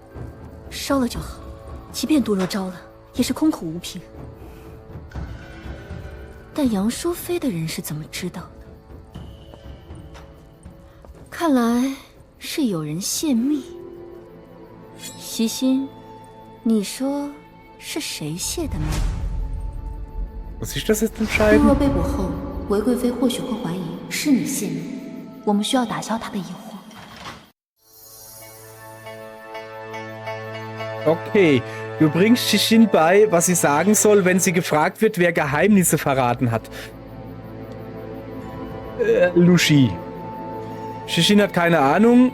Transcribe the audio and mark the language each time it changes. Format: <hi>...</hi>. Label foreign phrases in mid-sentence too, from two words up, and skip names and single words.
<zh>烧了就好，即便杜若招了，也是空口无凭。但杨淑妃的人是怎么知道的？看来是有人泄密。习心，你说是谁泄的密？</zh> <de>Muss ich das jetzt</de> <zh>杜</zh> <de>entscheiden?</de> <zh>若被捕后，韦贵妃或许会怀疑是你泄密，我们需要打消他的疑惑。</zh> <de>Okay, du bringst Shishin bei, was sie sagen soll, wenn sie gefragt wird, wer Geheimnisse verraten hat. Lushi. Shishin hat keine Ahnung.</de>